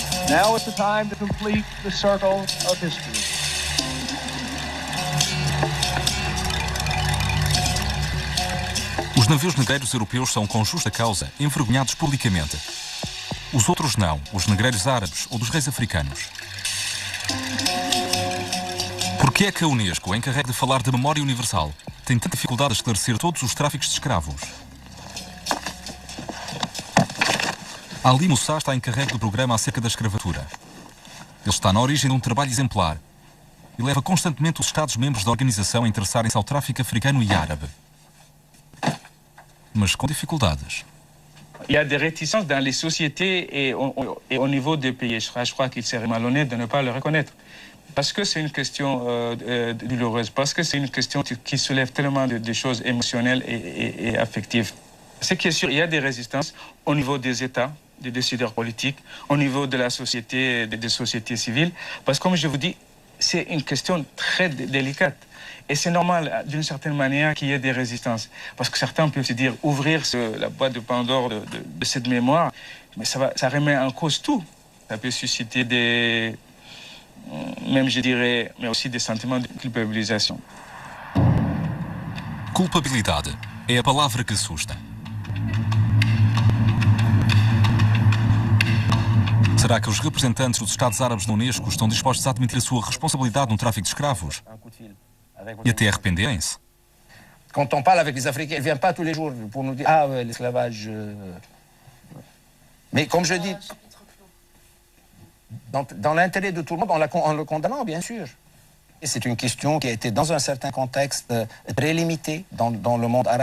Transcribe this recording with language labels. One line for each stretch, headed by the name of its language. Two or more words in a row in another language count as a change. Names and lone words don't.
English: Now is the time to complete the circle of history.
Portuguese: Os navios negreiros europeus são, com justa causa, envergonhados publicamente. Os outros não, os negreiros árabes ou dos reis africanos. Por que é que a Unesco, encarregue de falar de memória universal, tem tanta dificuldade a esclarecer todos os tráficos de escravos? Ali Moussa está encarregue do programa acerca da escravatura. Ele está na origem de um trabalho exemplar e leva constantemente os Estados-membros da organização a interessarem-se ao tráfico africano e árabe. Mas com dificuldades.
French: Il y a des réticences dans les sociétés et au niveau des pays. Je crois qu'il serait malhonnête de ne pas le reconnaître. Parce que c'est une question douloureuse, parce que c'est une question qui soulève tellement de choses émotionnelles et affectives. Ce qui est sûr, il y a des résistances au niveau des États, des décideurs politiques, au niveau de la société, des sociétés civiles. Parce que comme je vous dis, c'est une question très délicate. Et c'est normal, d'une certaine manière, qu'il y ait des résistances. Parce que certains peuvent se dire, ouvrir la boîte de Pandore de cette mémoire, mais ça remet en cause tout. Ça peut susciter des... même, je dirais, mais aussi des sentiments de culpabilisation.
Portuguese: Culpabilidade é a palavra que assusta. Será que os representantes dos Estados Árabes da Unesco estão dispostos a admitir a sua responsabilidade no tráfico de escravos? E até arrependerem-se?
French: Quand on parle avec les Africains, ils ne viennent pas tous les jours pour nous dire « Ah, ouais, l'esclavage... Mais comme je dis, dans l'intérêt de tout le monde, en le condamnant, bien sûr. Et c'est une question qui a été, dans un certain contexte, très limitée dans le monde arabe.